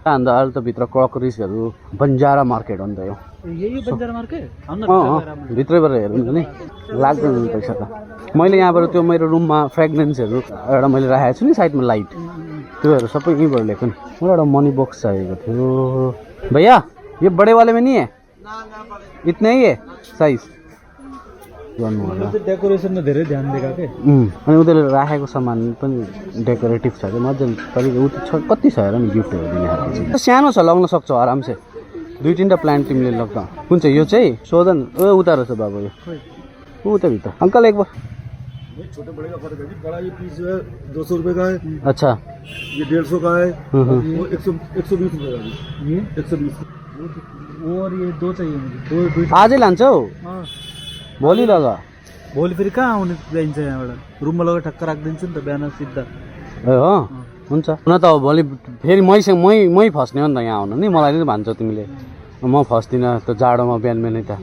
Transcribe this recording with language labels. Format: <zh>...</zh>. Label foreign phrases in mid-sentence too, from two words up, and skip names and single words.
<ne>अन्त अहिले त भित्र क्रकरिजहरू, बन्जारा मार्केट हो नि त यो। भित्रैबाट हेर्नु नि लाग्दैन पैसा त। मैले यहाँबाट त्यो मेरो रुममा फ्रेग्रेन्सहरू एउटा मैले राखेको छु नि साइडमा लाइट, त्योहरू सबै यहीँबाट ल्याएको नि। मलाई एउटा</ne> <en>money box</en> <ne>चाहिएको थियो।</ne> <hi>भैया ये बड़े वाले में नहीं है? इतने ही है साइज?</hi> <ne>डेकोरेसनमा धेरै ध्यान दिएको के। अनि उनीहरूले राखेको सामान पनि डेकोरेटिभ छ कि मजाले तरिका। उ कति छ हेर नि, गिफ्टहरू दिने खालको सानो छ, लगाउन सक्छौ आरामसे। 2-3टा प्लान्ट तिमीले लग्दा। कुन चाहिँ यो चाहिँ? सोधन उता रहेछ बाबु, यो उता भित्र।</ne> <hi>अंकल एक बार। छोटे बड़े का फर्क है जी। बड़ा ये पीस जो है 200 रुपये का है। अच्छा, ये 150 का है। वो 120 रुपये का। ये 120। और ये 2 चाहिए मुझे।</hi> <ne>आजै लान्छौ? भोलि लगा। भोलि फेरि कहाँ आउने जाइन्छ? यहाँबाट रुममा लगेर ठक्क राखिदिन्छु नि त बिहान सिधा। ए हो, हुन्छ। हुन त भोलि फेरि मै फस्ने हो नि त यहाँ आउनु नि। मलाई नै भन्छौ तिमीले, म फस्दिनँ त्यो जाडोमा बिहान बिहानै त।</ne>